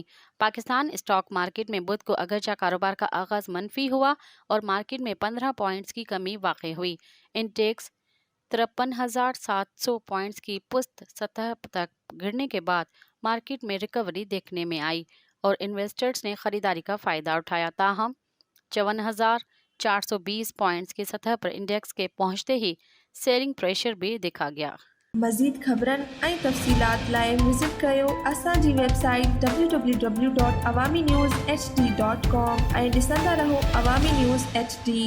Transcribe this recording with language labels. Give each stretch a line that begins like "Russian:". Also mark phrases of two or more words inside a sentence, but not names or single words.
Urdu: پاکستان اسٹاک مارکیٹ میں بدھ کو اگرچہ کاروبار کا آغاز منفی ہوا اور مارکیٹ میں 15 پوائنٹس کی کمی واقع ہوئی، انڈیکس 53,700 پوائنٹس کی پست سطح تک گرنے کے بعد مارکیٹ میں ریکوری دیکھنے میں آئی اور انویسٹرز نے خریداری کا فائدہ اٹھایا، تاہم 54,420 پوائنٹس کی سطح پر انڈیکس کے پہنچتے ہی سیلنگ پریشر بھی دیکھا گیا۔
Sindhi: مزید خبرن ऐं तफ़सीलात लाइ विज़िट कयो असांजी वेबसाइट www.awamiNewsHD.com ऐं ॾिसंदा रहो अवामी न्यूज़ HD।